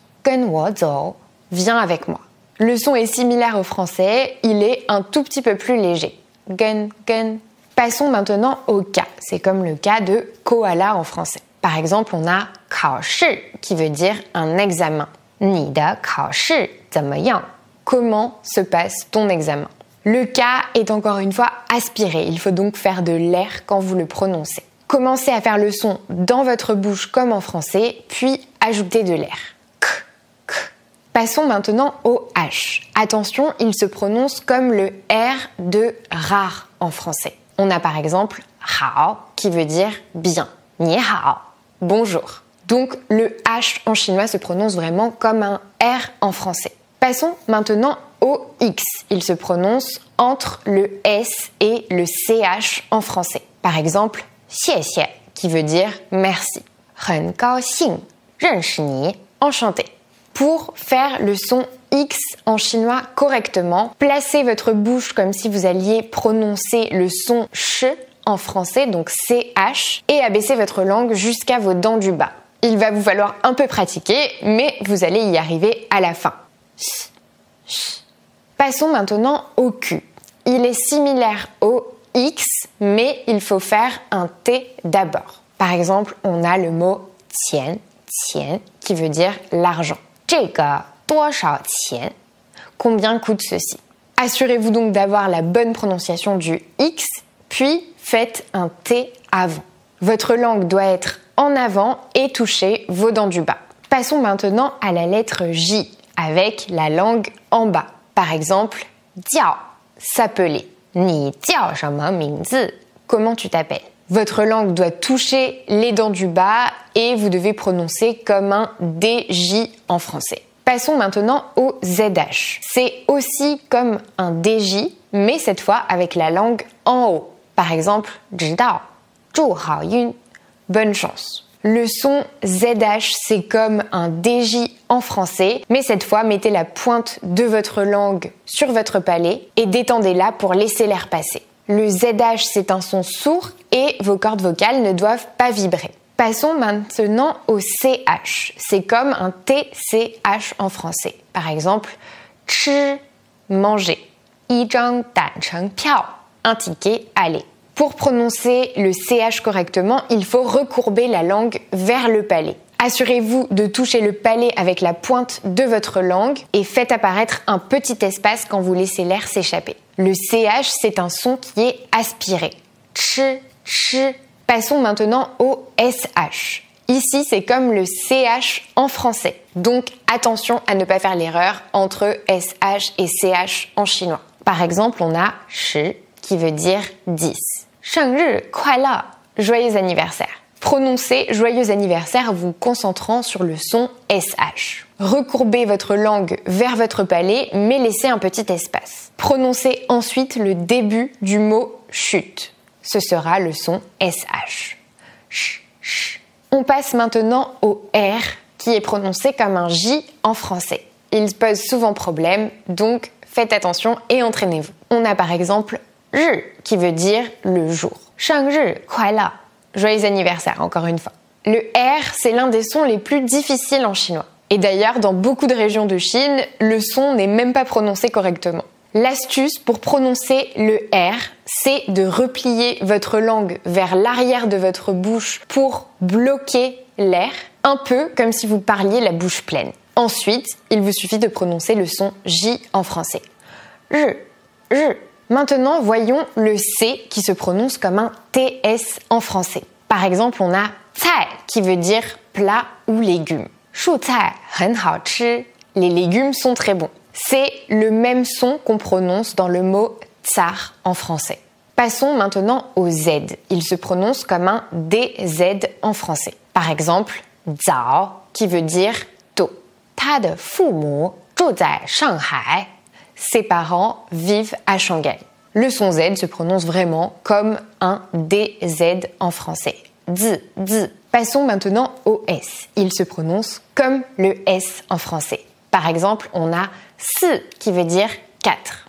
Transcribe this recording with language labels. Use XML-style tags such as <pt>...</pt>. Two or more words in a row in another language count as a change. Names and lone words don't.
<zh>跟我走,</zh> <fr>viens avec moi. Le son est similaire au français, il est un tout petit peu plus léger. Gen, gen. Passons maintenant au K. C'est comme le K de koala en français. Par exemple, on a 考试 qui veut dire un examen.</fr> <zh>你的考试怎么样?</zh> <fr>Comment se passe ton examen? Le K est encore une fois aspiré. Il faut donc faire de l'air quand vous le prononcez. Commencez à faire le son dans votre bouche comme en français, puis ajoutez de l'air. K, k. Passons maintenant au H. Attention, il se prononce comme le R de rare en français. On a par exemple 好 qui veut dire bien.</fr> <zh>你好,</zh> <fr>bonjour. Donc le H en chinois se prononce vraiment comme un R en français. Passons maintenant au X. Il se prononce entre le S et le CH en français. Par exemple, 谢谢 qui veut dire merci.</fr> <zh>很高兴认识你,</zh> <fr>enchanté. Pour faire le son X en chinois correctement, placez votre bouche comme si vous alliez prononcer le son ch en français, donc CH, et abaissez votre langue jusqu'à vos dents du bas. Il va vous falloir un peu pratiquer, mais vous allez y arriver à la fin. Ch, ch. Passons maintenant au Q. Il est similaire au X, mais il faut faire un T d'abord. Par exemple, on a le mot tian, qui veut dire l'argent.</fr> <zh>这个多少钱?</zh> <fr>Combien coûte ceci? Assurez-vous donc d'avoir la bonne prononciation du X, puis faites un T avant. Votre langue doit être en avant et toucher vos dents du bas. Passons maintenant à la lettre J, avec la langue en bas. Par exemple, 叫, s'appeler.</fr> <zh>你叫什么名字?</zh> <fr>Comment tu t'appelles? Votre langue doit toucher les dents du bas et vous devez prononcer comme un DJ en français. Passons maintenant au ZH. C'est aussi comme un DJ, mais cette fois avec la langue en haut. Par exemple,</fr> <zh>知道, 祝好运,</zh> <fr>bonne chance. Le son ZH, c'est comme un DJ en français, mais cette fois, mettez la pointe de votre langue sur votre palais et détendez-la pour laisser l'air passer. Le ZH, c'est un son sourd et vos cordes vocales ne doivent pas vibrer. Passons maintenant au CH. C'est comme un TCH en français. Par exemple,</fr> <zh>吃, manger. 一张单程票,</zh> <fr>un ticket, aller. Pour prononcer le CH correctement, il faut recourber la langue vers le palais. Assurez-vous de toucher le palais avec la pointe de votre langue et faites apparaître un petit espace quand vous laissez l'air s'échapper. Le CH, c'est un son qui est aspiré. Ch, ch. Passons maintenant au SH. Ici, c'est comme le CH en français. Donc, attention à ne pas faire l'erreur entre SH et CH en chinois. Par exemple, on a 10, qui veut dire 10.</fr> <zh>生日快乐,</zh> <fr>joyeux anniversaire. Prononcez joyeux anniversaire en vous concentrant sur le son SH. Recourbez votre langue vers votre palais, mais laissez un petit espace. Prononcez ensuite le début du mot chute. Ce sera le son SH. Ch, ch. On passe maintenant au R, qui est prononcé comme un J en français. Il pose souvent problème, donc faites attention et entraînez-vous. On a par exemple 日, qui veut dire le jour.</fr> <zh>生日快乐,</zh> <fr>joyeux anniversaire, encore une fois. Le R, c'est l'un des sons les plus difficiles en chinois. Et d'ailleurs, dans beaucoup de régions de Chine, le son n'est même pas prononcé correctement. L'astuce pour prononcer le R, c'est de replier votre langue vers l'arrière de votre bouche pour bloquer l'air, un peu comme si vous parliez la bouche pleine. Ensuite, il vous suffit de prononcer le son J en français.</fr> <zh>日, 日.</zh> <fr>Maintenant, voyons le C qui se prononce comme un TS en français. Par exemple, on a 菜 qui veut dire plat ou légumes.</fr> <zh>蔬菜很好吃.</zh> <fr>Les légumes sont très bons. C'est le même son qu'on prononce dans le mot tsar en français. Passons maintenant au Z. Il se prononce comme un DZ en français. Par exemple, 早 qui veut dire tôt.</fr> <zh>他的父母住在上海.</zh> <fr>Ses parents vivent à Shanghai. Le son Z se prononce vraiment comme un DZ en français. Z, z. Passons maintenant au S. Il se prononce comme le S en français. Par exemple, on a 4 qui veut dire 4.</fr>